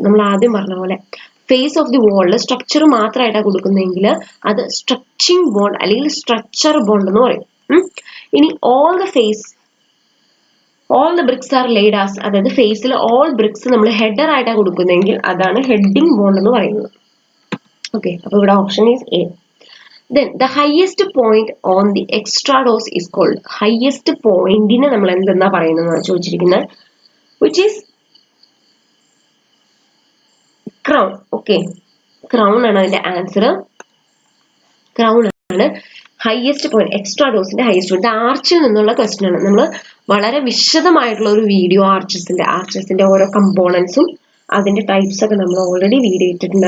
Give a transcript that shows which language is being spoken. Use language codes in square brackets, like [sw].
[ml] നമ്മൾ ആദ്യം പറഞ്ഞ പോലെ ഫേസ് ഓഫ് ദി വാളിൽ സ്ട്രക്ചർ മാത്രമായിട്ടാണ് കൊടുക്കുന്നതെങ്കിൽ അത് സ്ട്രെച്ചിങ് ബോണ്ട് അല്ലെങ്കിൽ സ്ട്രക്ചർ ബോണ്ട് എന്ന് പറയും. ഇനി [en] all the bricks are laid as, [ml] അതായത് ഫേസിൽ ഓൾ ബ്രിക്സ് നമ്മൾ ഹെഡർ ആയിട്ടാണ് കൊടുക്കുന്നതെങ്കിൽ അതാണ് ഹെഡിങ് ബോണ്ട് എന്ന് പറയുന്നത്. ഓക്കെ, അപ്പൊ ഇവിടെ option is A. [en] Then the highest point on the extrados is called, highest point [ml] നെ നമ്മൾ എന്തെന്നാ പറയുന്നതെന്നാണ് ചോദിച്ചിരിക്കുന്നത്, [en] which is crown. [ml] Okay, crown ആണ് അതിന്റെ ആൻസർ. ക്രൗൺ ആണ് ഹയസ്റ്റ് പോയിന്റ്, എക്സ്ട്രാഡോസിന്റെ ഹയസ്റ്റ് പോയിന്റ്. ആർച്ചിൽ നിന്നുള്ള ക്വസ്റ്റ്യൻ ആണ്. നമ്മൾ വളരെ വിശദമായിട്ടുള്ള ഒരു വീഡിയോ ആർച്ചസിന്റെ ഓരോ കമ്പോണൻസും അതിന്റെ ടൈപ്സ് ഒക്കെ നമ്മൾ ഓൾറെഡി വീഡിയോ ഇട്ടിട്ടുണ്ട്.